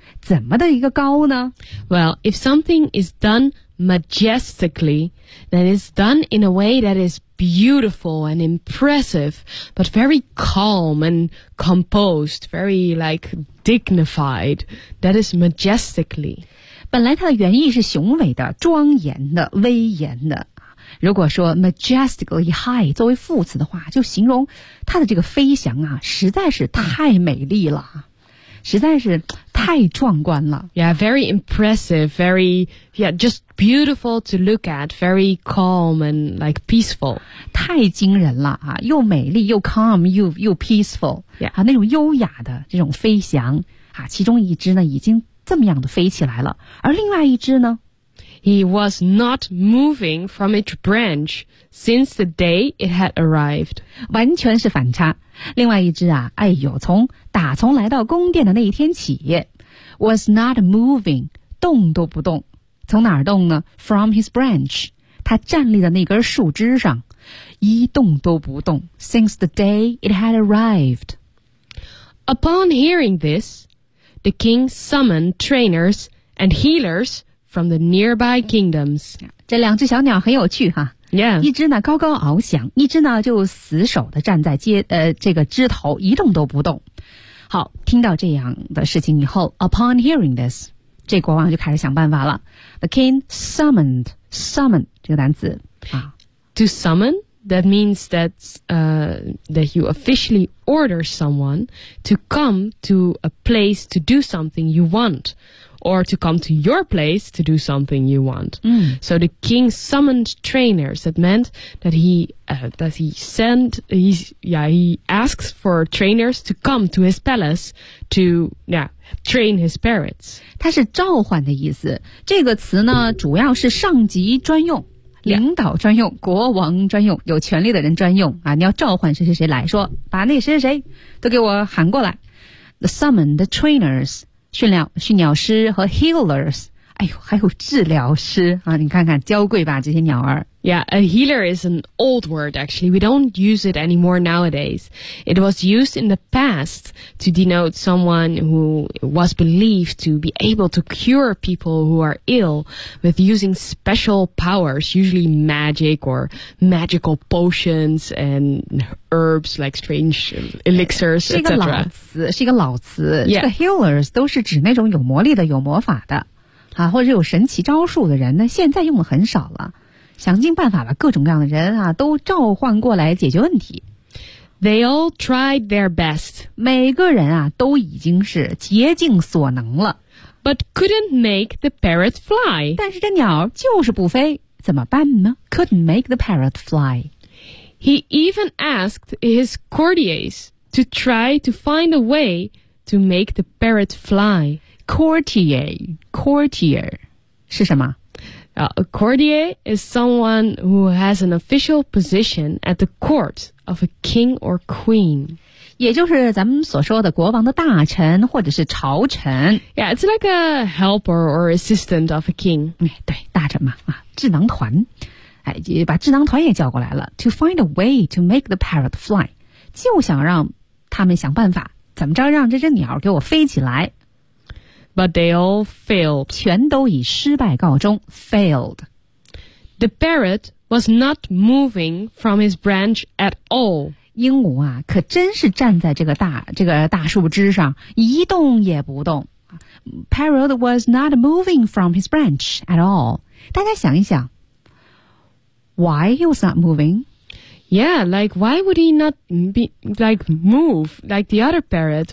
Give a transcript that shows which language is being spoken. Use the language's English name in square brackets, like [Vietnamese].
[Chinese] 怎么的一个高呢 [English] Well, if something is done majestically, then it's done in a way that is beautiful and impressive, but very calm and composed, very like dignified. That is majestically. [Chinese] 本来它的原意是雄伟的、庄严的、威严的。如果说 [English] majestically high [Chinese] 作为副词的话，就形容它的这个飞翔啊，实在是太美丽了，实在是太壮观了。 [English] Yeah, very impressive, very, yeah, just beautiful to look at, very calm and like peaceful. [Chinese] 太惊人了啊，又美丽又 calm 又 peaceful. [English] Yeah. [Chinese] 啊，那种优雅的这种飞翔啊，其中一只呢已经这么样的飞起来了，而另外一只呢 [English] He was not moving from its branch since the day it had arrived. [Chinese] 完全是反差。另外一只啊，哎呦，打从来到宫殿的那一天起 [English] ，was not moving， [Chinese] 动都不动。从哪儿动呢 ？ [English] From his branch， [Chinese] 他站立的那根树枝上，一动都不动。 [English] Since the day it had arrived. Upon hearing this, the king summoned trainers and healers. From the nearby kingdoms. [Chinese] 这两只小鸟很有趣哈。 [English] Yeah. [Chinese] 一只呢高高翱翔，一只呢就死守地站在这个枝头一动都不动。好，听到这样的事情以后 , [English] upon hearing this, [Chinese] 这国王就开始想办法了。 [English] The king summoned [Chinese] 这个单词。 [English] To summon, that means that you officially order someone to come to a place to do something you want. Or to come to your place to do something you want. Mm. So the king summoned trainers. That meant that he asks for trainers to come to his palace to train his parrots. [Chinese] 它是召唤的意思。这个词呢，主要是上级专用、领导专用、国王专用、有权力的人专用啊。你要召唤谁谁谁来说，把那谁谁谁都给我喊过来。 [English] The summon the trainers. [Chinese] 训鸟师和 healers, 哎呦还有治疗师啊，你看看娇贵吧这些鸟儿。 [English] Yeah, a healer is an old word actually, we don't use it anymore nowadays. It was used in the past to denote someone who was believed to be able to cure people who are ill with using special powers, usually magic or magical potions and herbs like strange elixirs, etc. [Chinese] 是一个老词、 [English] yeah. [Chinese] 这个 healers 都是指那种有魔力的有魔法的啊，或者有神奇招数的人呢，现在用的很少了。想尽办法把各种各样的人啊都召唤过来解决问题。 [English] They all tried their best. [Chinese] 每个人啊都已经是竭尽所能了。 [English] But couldn't make the parrot fly. [Chinese] 但是这鸟就是不飞，怎么办呢？ [English] Couldn't make the parrot fly. He even asked his courtiers to try to find a way to make the parrot fly. [Chinese] Courtier 是什么？ [English] A courtier is someone who has an official position at the court of a king or queen. [Chinese] 也就是咱们所说的国王的大臣或者是朝臣。 [English] Yeah, it's like a helper or assistant of a king. [Chinese] 对，大臣嘛，啊，智囊团。哎，把智囊团也叫过来了。 [English] To find a way to make the parrot fly. [Chinese] 就想让他们想办法，怎么着让这只鸟给我飞起来。 [English] But they all failed. [Chinese] 全都以失败告终 ,failed. [English] The parrot was not moving from his branch at all. [Chinese] 鹦鹉啊可真是站在这个大树枝上一动也不动。 [English] Parrot was not moving from his branch at all. [Chinese] 大家想一想 , [English] why he was not moving? Yeah, like why would he not be, like move like the other parrot?